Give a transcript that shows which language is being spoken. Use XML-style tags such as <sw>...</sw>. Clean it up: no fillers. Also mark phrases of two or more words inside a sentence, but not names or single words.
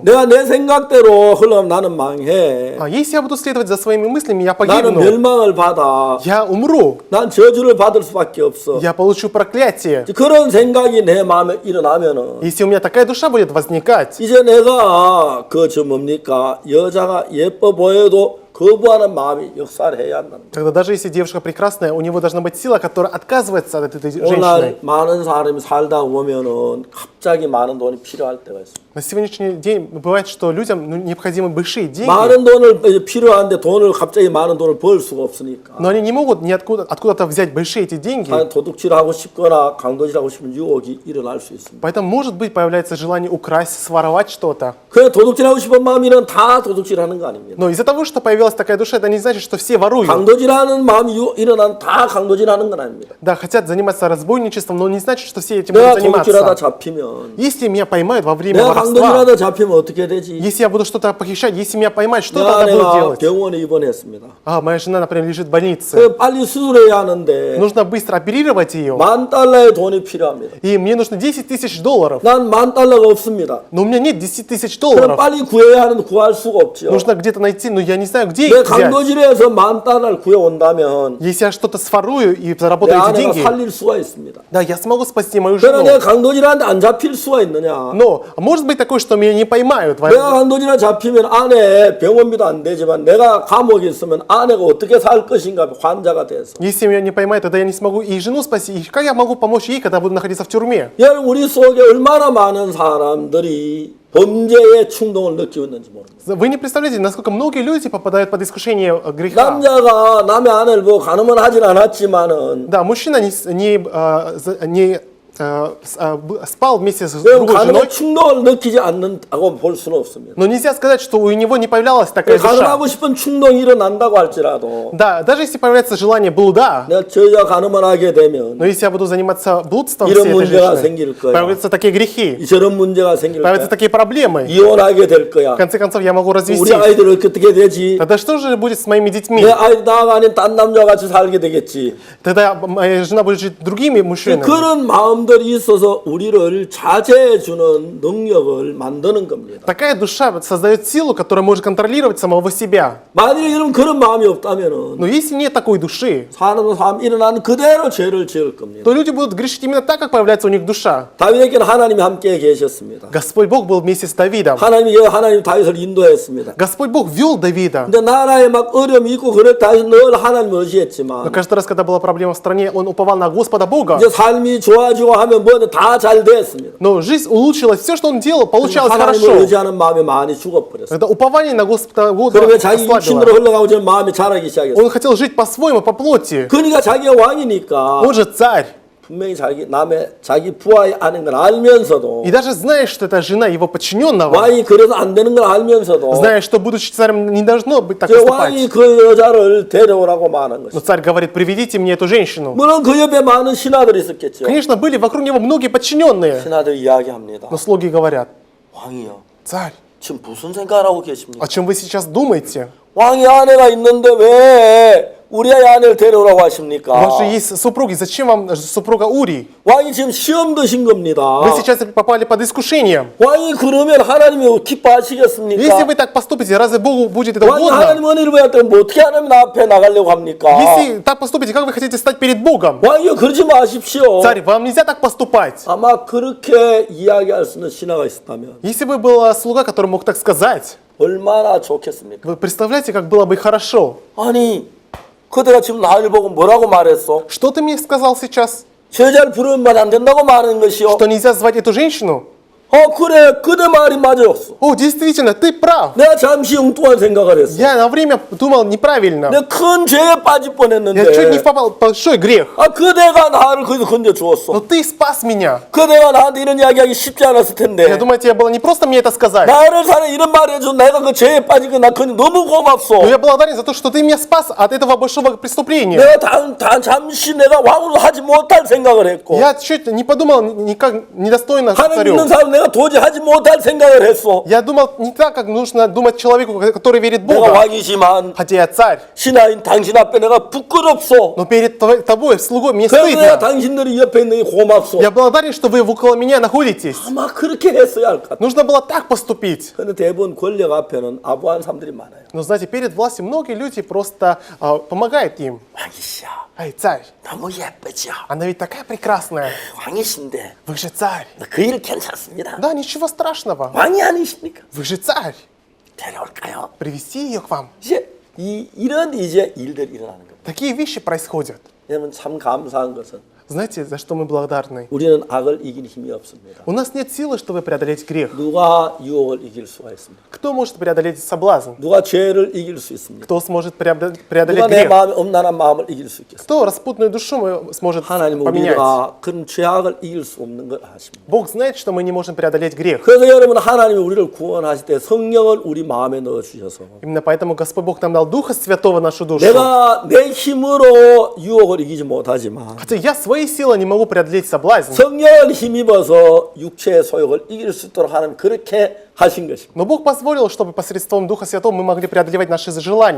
<ko>내가 내 생각대로 흘러가면 나는 망해.</ko> <ru>а если я буду следовать за своими мыслями, я</ru> <ko>나는</ko> <ru>погибну,</ru> <ko>멸망을 받아.</ko> <ru>я умру,</ru> <ko>난 저주를 받을 수밖에 없어.</ko> <ru>я получу проклятие.</ru> <ko>그런 생각이 내 마음에 일어나면은</ko> <ru>Если у меня такая душа будет возникать,</ru> <ko>이제 내가 뭡니까 여자가 예뻐 보여도 거부하는 마음이 역사해야 한다는 거예요.</ko> <ru>тогда даже если девушка прекрасная, у него должна быть сила, которая отказывается от этой женщины.</ru> <ko>오늘 많은 사람이 살다 보면은 갑자기 많은 돈이 필요할 때가 있어요.</ko> <ru>На сегодняшний день бывает, что людям необходимы большие деньги,</ru> <ko>많은 돈을 필요한데 돈을 갑자기 많은 돈을 벌 수가 없으니까.</ko> <ru>но они не могут откуда-то взять большие эти деньги.</ru> <ko>도둑질하고 싶거나 강도질하고 싶은 유혹이 일어날 수 있습니다.</ko> <ru>Поэтому, может быть, появляется желание украсть, своровать что-то.</ru> <ko>그 도둑질하고 싶은 마음이면 다 도둑질하는 거 아닙니다.</ko> <ru>Но из-за того, что появилась такая душа, это не значит, что все воруют.</ru> <ko>강도질하는 마음이 일어나면 다 강도질하는 건 아닙니다.</ko> <ru>Да, хотят заниматься разбойничеством, но не значит, что все этим</ru> <ko>내가</ko> <ru>будут</ru> <ko>도둑질하다</ko> <ru>заниматься.</ru> <ko>잡히면</ko> <ru>Если меня поймают во время</ru> <ko>내가</ko> <ru>воровства,</ru> <ko>강도질하다 잡히면 어떻게 되지?</ko> <ru>если я буду что-то похищать, если меня поймают, что</ru> <ko>내가</ko> <ru>тогда буду делать?</ru> <ko>병원에 입원했습니다.</ko> <ru>А, моя жена, например, лежит в больнице.</ru> <ko>그 빨리 수술해야 하는데</ko> <ru>Нужно быстро оперировать ее.</ru> <ko>$10,000의 돈이 필요합니다.</ko> <ru>И мне нужно $10 тысяч долларов.</ru> <ko>난 $10,000가 없습니다.</ko> <ru>Но у меня нет 10 тысяч</ru> <ko>그럼</ko> <ru>долларов.</ru> <ko>빨리 구해야 하는데 구할 수가 없죠.</ko> <ru>Нужно где-то найти, но я не знаю, где</ru> <ko>내</ko> <ru>их взять.</ru> <ko>강도질에서 $10,000을 구해온다면</ko> <ru>Если я что-то сворую и</ru> <ko>내</ko> <ru>заработаю эти</ru> <ko>아내가</ko> <ru>деньги,</ru> <ko>살릴 수가 있습니다.</ko> <ru>да, я смогу спасти мою</ru> <ko>그러나 내가</ko> <ru>жену.</ru> <ko>강도질하는데 안 잡힐 수가 있느냐?</ko> <ru>Но может быть такое, что меня не поймают.</ru> <ko>내가 강도질에 잡히면 아내 병원비도 안 되지만 내가 감옥에 있으면 아내가 어떻게 살 것인가 환자가 돼서.</ko> <ru>Если меня не поймают, тогда я не смогу и жену спасти. И как я могу помочь ей, когда буду находиться в тюрьме?</ru> <ko>여러분 우리 속에 얼마나 많은 사람들이 범죄의 충동을 느끼고 있는지 모릅니다.</ko> <ru>Вы не представляете, насколько многие люди попадают под искушение греха.</ru> <ko>남자가 남의 아내를 보고 간음은 하진 않았지만은</ko> <ru>Да, мужчина не спал вместе с другой женой,</ru> <ko>간음의 충동을 느끼지 않는다고 볼 수는 없습니다.</ko> <ru>но нельзя сказать, что у него не появлялась такая душа.</ru> <ko>간음하고 싶은 충동이 일어난다고 할지라도</ko> <ru>Да, даже если появляется желание блуда,</ru> <ko>내가 저 여자 간음을 하게 되면</ko> <ru>но если я буду заниматься блудством</ru> <ko>이런</ko> <ru>всей этой</ru> <ko>문제가</ko> <ru>женщины,</ru> <ko>생길 거야.</ko> <ru>появятся такие грехи,</ru> <ko>저런 문제가 생길</ko> <ru>появятся</ru> <ko>거야.</ko> <ru>такие проблемы.</ru> <ko>이혼하게 될</ko> <ru>В</ru> <ko>거야.</ko> <ru>конце концов, я могу</ru> <ko>우리</ko> <ru>развестись.</ru> <ko>아이들 어떻게 되지?</ko> <ru>Тогда что же будет с моими детьми?</ru> <ko>내 아이 나가 아닌 딴 남자와 같이 살게 되겠지.</ko> <ru>Тогда моя жена будет жить с другими мужчинами.</ru> <ko>그런 마음들이 있어서 우리를 자제해주는 능력을 만드는 겁니다.</ko> <ru>Такая душа создает силу, которая может контролировать самого себя.</ru> <ko>만약에 여러분 그런 마음이 없다면은</ko> <ru>Но если нет такой души,</ru> <ko>사람 일어나는 그대로 죄를 지을 겁니다.</ko> <ru>то люди будут грешить именно так, как появляется у них душа.</ru> <ko>다윗에게는 하나님이 함께 계셨습니다.</ko> <ru>Господь Бог был вместе с Давидом.</ru> <ko>하나님 다윗을 인도했습니다.</ko> <ru>Господь Бог вел Давида.</ru> <ko>근데 나라에 막 어려움이 있고 그럴 때 다윗은 늘 하나님을</ko> <ru>Но</ru> <ko>의지했지만</ko> <ru>каждый раз, когда была проблема в стране, он уповал на Господа Бога.</ru> <ko>이제 삶이 좋아지고 하면 뭐든 다 잘 됐습니다.</ko> <ru>Но жизнь улучшилась, все, что он делал, получалось</ru> <ko>하나님을</ko> <ru>хорошо.</ru> <ko>의지하는 마음이 많이 죽어버렸어요.</ko> <ru>Когда упование на Господа Бога</ru> <ko>그러면 자기 육신으로</ko> <ru>ослабило.</ru> <ko>흘러가고 저는 마음이 자라기 시작했어요.</ko> <ru>Он хотел жить по-своему, по плоти.</ru> <ko>그러니까 자기가 왕이니까</ko> <ru>Он же царь.</ru> <ko>분명히 자기 부하의 아내인 걸 알면서도</ko> <ru>И даже зная, что это жена его подчиненного,</ru> <ko>왕이 그래서 안 되는 걸 알면서도</ko> <ru>зная, что, будучи царем, не должно быть так</ru> <ko>저</ko> <ru>поступать.</ru> <ko>왕이 그 여자를 데려오라고 말한</ko> <ru>Но</ru> <ko>것이죠.</ko> <ru>царь говорит, приведите мне эту женщину.</ru> <ko>물론 그 옆에 많은 신하들이 있었겠죠.</ko> <ru>Конечно, были вокруг него многие подчиненные.</ru> <ko>신하들이 이야기합니다.</ko> <ru>Но слуги говорят,</ru> <ko>왕이요.</ko> <ru>царь,</ru> <ko>지금 무슨 생각을 하고 계십니까?</ko> <ru>о чем вы сейчас думаете?</ru> <ko>왕이 아내가 있는데 왜 우리 아내를 데려오라고</ko> <ru>У</ru> <ko>하십니까?</ko> <ru>вас же есть супруги, зачем вам супруга Ури?</ru> <ko>왕이 지금 시험 드신 겁니다.</ko> <ru>Вы сейчас попали под искушением.</ru> <ko>왕이 그러면 하나님이 기뻐하시겠습니까?</ko> <ru>Если вы так поступите, разве Богу будет это</ru> <ko>왕이</ko> <ru>угодно?</ru> <ko>하나님 은혜를 받을 때뭐 어떻게 하나님 앞에 나가려고 합니까?</ko> <ru>Если так поступите, как вы хотите стать перед Богом?</ru> <ko>왕이요 그러지 마십시오.</ko> <ru>Царь, вам нельзя так поступать.</ru> <ko>아마 그렇게 이야기할 수 있는 신하가 있었다면</ko> <ru>Если бы был слуга, который мог так сказать,</ru> <ko>얼마나 좋겠습니까?</ko> <ru>вы представляете, как было бы хорошо.</ru> <ko>아니 그대가 지금 나를 보고 뭐라고 말했어?</ko> <ru>Что ты мне сказал сейчас?</ru> <ko>저 여자를 부르면 안 된다고 말하는 것이요.</ko> <ru>Что нельзя звать эту женщину?</ru> <ko>그래 그대 말이 맞았어.</ko> <ru>О, действительно, ты прав.</ru> <ko>내가 잠시 엉뚱한 생각을 했어.</ko> <ru>Я на время думал неправильно.</ru> <ko>내가 큰 죄에 빠질</ko> <ru>Я чуть не</ru> <ko>뻔했는데</ko> <ru>попал в большой грех.</ru> <ko>그대가 나를 거기서 건져</ko> <ru>Но</ru> <ko>주었어.</ko> <ru>ты спас меня.</ru> <ko>그대가 나한테 이런 이야기하기 쉽지 않았을</ko> <ru>Я</ru> <ko>텐데</ko> <ru>думаю, тебе было не просто мне это сказать.</ru> <ko>나를 사는 이런 말을 해줘. 내가 그 죄에 빠진 거나 그건 너무 고맙소.</ko> <ru>Но я благодарен за то, что ты меня спас от этого большого преступления.</ru> <ko>내가 잠시 내가 왕으로 하지 못할 생각을 했고</ko> <ru>Я чуть не подумал никак недостойно</ru> <ko>하나님</ko> <ru>царю.</ru> <ko>믿는 사람 내가 도저히 하지 못할 생각을 했어.</ko> <ru>Я думал не так, как нужно думать человеку, который верит в</ru> <ko>내가</ko> <ru>Бога.</ru> <ko>왕이지만</ko> <ru>Хотя я царь,</ru> <ko>신하인 당신 앞에 내가 부끄럽소.</ko> <ru>но перед тобой, слугой, мне</ru> <ko>그래서 내가</ko> <ru>стыдно.</ru> <ko>당신들이 옆에 있는 게 고맙소.</ko> <ru>Я благодарен, что вы около меня находитесь.</ru> <ko>아마 그렇게 했어야 할 것 같아.</ko> <ru>Нужно было так поступить.</ru> <ko>근데 대부분 권력 앞에는 아부한 사람들이 많아요.</ko> <ru>Но знаете, перед властью многие люди просто помогают им.</ru> <ko>왕이시여,</ko> <ru>Эй, царь,</ru> <ko>너무 예쁘죠.</ko> <ru>она ведь такая прекрасная.</ru> <ko>왕이신데</ko> <ru>Вы же царь.</ru> <ko>그 일 괜찮습니다.</ko> <ru>Да, ничего страшного.</ru> <ko>왕이 아니십니까?</ko> <ru>Вы же царь.</ru> <ko>데려올까요?</ko> <ru>Привести ее к вам.</ru> <ko>이제 이런 이제 일들이 일어나는 겁니다.</ko> <ru>Такие вещи происходят.</ru> <ko>여러분 참 감사한 것은</ko> <ru>Знаете, за что мы благодарны?</ru> <ko>우리는 악을 이길 힘이 없습니다.</ko> <ru>У нас нет силы, чтобы преодолеть грех.</ru> <ko>누가 유혹을 이길 수가 있습니까?</ko> <ru>Кто может преодолеть соблазн?</ru> <ko>누가 죄를 이길 수 있습니까?</ko> <ru>Кто сможет</ru> <ko>누가</ko> <ru>преодолеть</ru> <ko>내</ko> <ru>грех?</ru> <ko>마음에 엄란한 마음을 이길 수 있겠습니까?</ko> <ru>Кто распутную душу сможет</ru> <ko>하나님은</ko> <ru>поменять?</ru> <ko>우리가 그런 죄악을 이길 수 없는 걸 아십니다.</ko> <ru>Бог знает, что мы не можем преодолеть грех.</ru> <ko>그래서 여러분 하나님이 우리를 구원하실 때 성령을 우리 마음에 넣어 주셔서</ko> <ru>Именно поэтому Господь Бог нам дал Духа Святого в нашу душу.</ru> <ko>내가 내 힘으로 유혹을 이기지 못하지만</ko> <ru>Хотя я своей силой не могу преодолеть соблазн,</ru> <ko>성령을 힘입어서 육체의 소욕을 이길 수 있도록 하나님 그렇게 하신 것입니다.</ko> <ru>но Бог позволил, чтобы посредством Духа Святого мы могли преодолевать наши желания.</ru>